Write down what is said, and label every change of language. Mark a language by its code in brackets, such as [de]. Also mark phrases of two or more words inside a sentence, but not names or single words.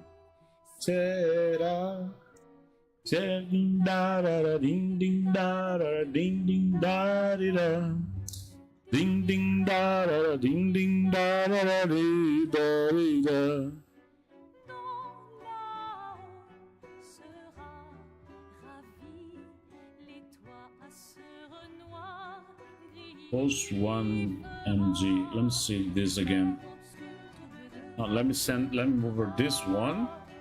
[pt] Será? Ding da da da ding ding da da ding ding da da. Ding ding da da ding ding da da da da. [en] Post 1 mg. Let me see this again. Let me move over this one.